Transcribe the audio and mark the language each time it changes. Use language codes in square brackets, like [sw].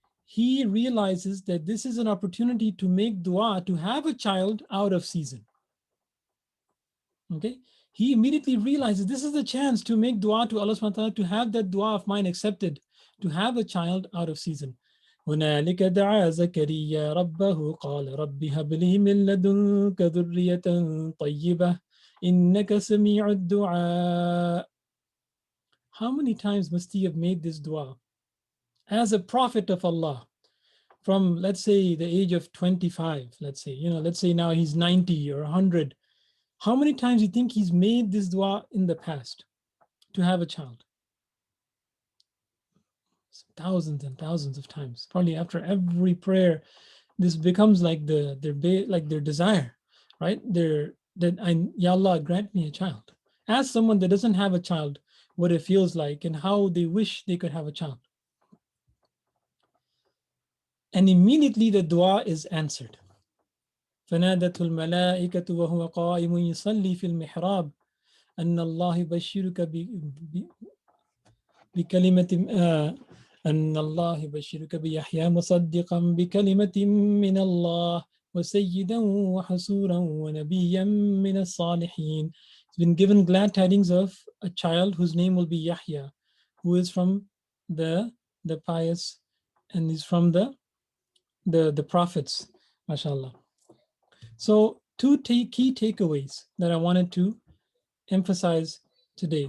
[en] He realizes that this is an opportunity to make dua to have a child out of season. Okay, he immediately realizes this is the chance to make dua to Allah subhanahu wa ta'ala, to have that dua of mine accepted, to have a child out of season. [ar] هنالك دعا زكريا ربه قال رب هب لي من لدنك ذرية طيبة إنك سميع الدعاء. [en] How many times must he have made this dua? As a prophet of Allah, from let's say the age of 25, let's say now he's 90 or 100. How many times do you think he's made this dua in the past to have a child? Thousands and thousands of times. Probably after every prayer, this becomes like their desire, right? Ya Allah, grant me a child. Ask someone that doesn't have a child what it feels like and how they wish they could have a child. And immediately the dua is answered. [ar] فنادته الملائكة وهو قائم يصلي في المحراب أن الله يبشرك بكلمة أن الله يبشرك بيحيى مصدقا بكلمة من الله وسيدا وحسورا ونبيا من الصالحين. [en] He's been given glad tidings of a child whose name will be Yahya, who is from the pious, and is from the prophets, mashallah. So two key takeaways that I wanted to emphasize today.